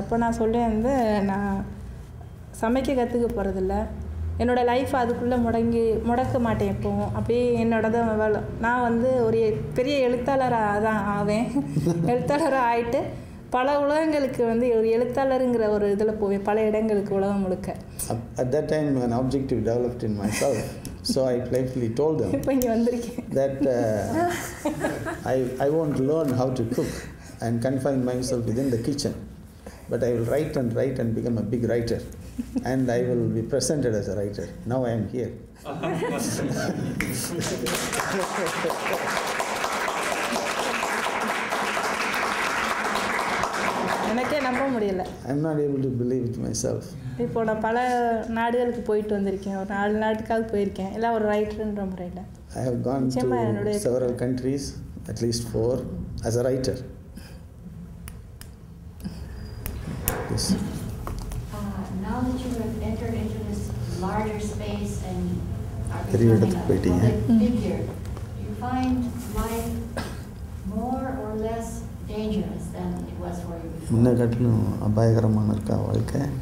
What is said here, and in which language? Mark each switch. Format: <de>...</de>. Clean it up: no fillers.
<ta>அப்போ நான் சொல்லேன் வந்து, நான் சமைக்க கற்றுக்க போகிறதில்ல, என்னோடய லைஃப் அதுக்குள்ளே முடக்க மாட்டேன் எப்போவும். அப்படியே என்னோடதான் வேலை. நான் வந்து ஒரு பெரிய எழுத்தாளராக தான் ஆவேன். எழுத்தாளராக ஆகிட்டு பல உலகங்களுக்கு வந்து ஒரு எழுத்தாளருங்கிற ஒரு இதில் போவேன், பல இடங்களுக்கு உலகம் முழுக்க.</ta> <en>At that time an objective developed in myself, so I playfully told them</en> <ta>இப்போ இங்கே வந்திருக்கேன்</ta> <en>that I won't learn how to cook and confine myself within the kitchen, but I will write and become a big writer, and I will be presented as a writer. Now I am here.</en> <ta>எனக்கே நம்ப முடியல.</ta> <en>I am not able to believe it myself.</en> <ta>இப்போ நான் பல நாடுகளுக்கு போயிட்டு வந்திருக்கேன், ஒரு 4 நாட்டுக்காவது போயிருக்கேன், எல்லாம் ஒரு ரைட்டர்ன்ற முறையில்.</ta> <en>I have gone to several countries, at least 4, as a writer. Yes. Now that you have entered into this larger space and are becoming a public figure, do you find life more or less dangerous than it was for you before?</en> <ta>முன்ன காட்டிலும் அபாயகரமான இருக்கா வாழ்க்கை?</ta>